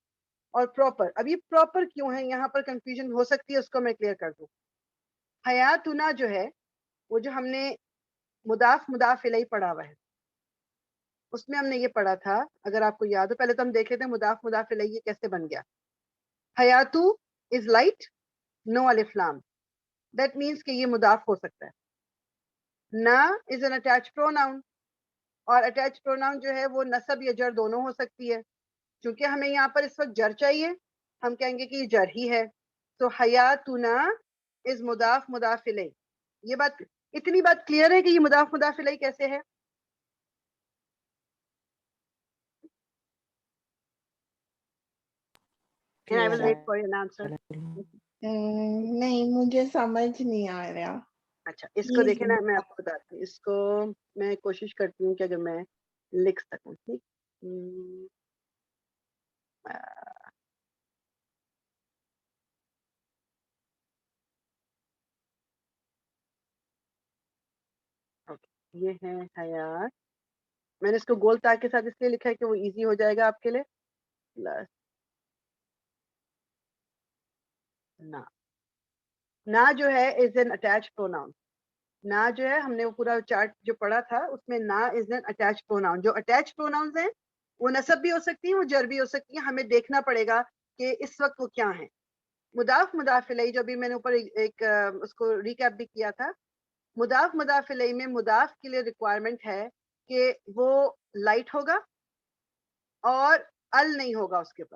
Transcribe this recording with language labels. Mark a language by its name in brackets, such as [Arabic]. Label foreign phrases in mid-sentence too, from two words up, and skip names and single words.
[Urdu] اور پراپر، اب یہ پراپر کیوں ہے یہاں پر کنفیوژن ہو سکتی ہے، اس کو میں کلیئر کر دوں. حیاتنا جو ہے وہ جو ہم نے مضاف مضاف الیہ پڑھا ہوا ہے اس میں ہم نے یہ پڑھا تھا، اگر آپ کو یاد ہو، پہلے تو ہم دیکھ لیتے ہیں مضاف مضاف الیہ کیسے بن گیا. حیاتو [English] is light no alif lam. That means [Urdu] کہ یہ مضاف ہو سکتا ہے. نا [English] is an attached pronoun, [Urdu] اور [English] attached pronoun [Urdu] جو ہے وہ نصب یا جر دونوں ہو سکتی ہے. چونکہ ہمیں یہاں پر اس وقت جر چاہیے، ہم کہیں گے کہ یہ جر ہی ہے. تو حیاتنا از مضاف مضاف الیہ. یہ بات، اتنی بات کلیئر ہے کہ یہ مضاف مضاف الیہ کیسے ہے؟ [English] And I will wait for your answer. [Urdu] نہیں مجھے سمجھ نہیں آ رہا. اچھا اس کو دیکھیں نا، میں آپ کو بتاتی ہوں. اس کو میں کوشش کرتی ہوں کہ اگر میں لکھ سکوں. ٹھیک، یہ ہے حیات. میں نے اس کو گول تاک کے ساتھ اس لیے لکھا ہے کہ وہ ایزی ہو جائے گا آپ کے لیے. پلس نا. نا جو ہے [English] is an attach pronoun. [Urdu] نا جو ہے، ہم نے وہ پورا چارٹ جو پڑھا تھا اس میں نا [English] is an attach pronoun. [Urdu] جو [English] attach pronouns [Urdu] ہیں وہ نصب بھی ہو سکتی ہیں، وہ جر بھی ہو سکتی ہیں. ہمیں دیکھنا پڑے گا کہ اس وقت وہ کیا ہیں. مضاف مضاف الیہ جو بھی میں نے اوپر ایک اس کو ریکیپ بھی کیا تھا. مضاف مضاف الیہ میں مضاف کے لیے ریکوائرمنٹ ہے کہ وہ لائٹ ہوگا اور ال نہیں ہوگا اس کے اوپر.